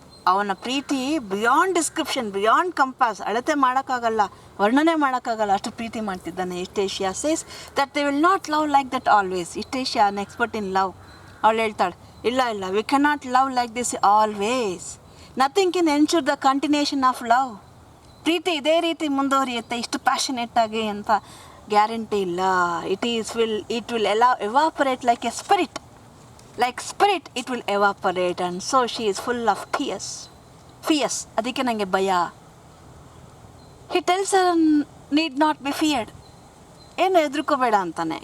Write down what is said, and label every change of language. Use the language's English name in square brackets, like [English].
[Kannada] ಅವನ ಪ್ರೀತಿ [English] beyond description, beyond compass, [Kannada] ಅಳತೆ ಮಾಡೋಕ್ಕಾಗಲ್ಲ, ವರ್ಣನೆ ಮಾಡೋಕ್ಕಾಗಲ್ಲ, ಅಷ್ಟು ಪ್ರೀತಿ ಮಾಡ್ತಿದ್ದಾನೆ. [English] Eustacia says that they will not love like that always. Eustacia, an expert in love, [Kannada] ಅವಳು ಹೇಳ್ತಾಳೆ, ಇಲ್ಲ [English] We cannot love like this always. Nothing can ensure the continuation of love. [Kannada] ಪ್ರೀತಿ ಇದೇ ರೀತಿ ಮುಂದುವರಿಯುತ್ತೆ ಇಷ್ಟು ಪ್ಯಾಷನೇಟ್ ಆಗಿ ಅಂತ ಗ್ಯಾರಂಟಿ ಇಲ್ಲ. [English] It will evaporate like a spirit. Like spirit, it will evaporate, and so she is full of fears. [Kannada] ಅದಕ್ಕೆ ನನಗೆ ಭಯ. [English] He tells her need not be feared. [Kannada] ಏನು ಹೆದರ್ಕೋಬೇಡ ಅಂತಾನೆ.